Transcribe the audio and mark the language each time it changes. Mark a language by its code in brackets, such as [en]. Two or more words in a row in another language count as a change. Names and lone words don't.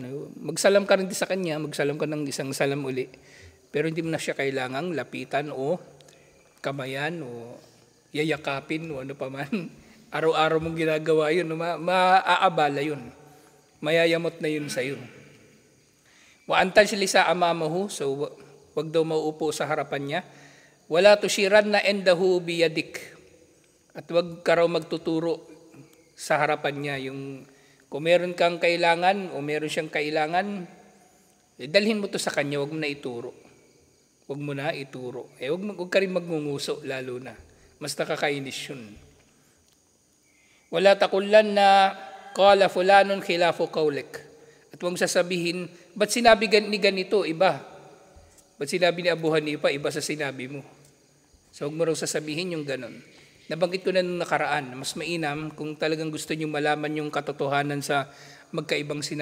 [tl] Magsalam ka rin sa kanya, magsalam ka ng isang salam uli. Pero hindi mo na siya kailangang lapitan o kamayan o yayakapin o ano pa man. Araw-araw mong ginagawa yun, maaabala yun. Mayayamot na yun sa'yo. [ar] Wa antal silisa amamahu, [tl] so wag daw mauupo sa harapan niya. [ar] Wala tushiran na endahu biyadik. [tl] At wag ka raw magtuturo sa harapan niya. Yung kung meron kang kailangan o meron siyang kailangan, dalhin mo to sa kanya, wag mo na ituro. Wag mo na ituro. Wag ka rin magngunguso lalo na. Mas nakakainis yun. [ar] Wala takullan na qala fulanun khilafu qawlik. [tl] At huwag sasabihin, ba't sinabi ni ganito, iba? Ba't sinabi ni Abu Hanifa, iba sa sinabi mo? So huwag mo raw sasabihin yung ganon. Nabanggit ko na nung nakaraan, mas mainam kung talagang gusto nyo malaman yung katotohanan sa magkaibang sinabi.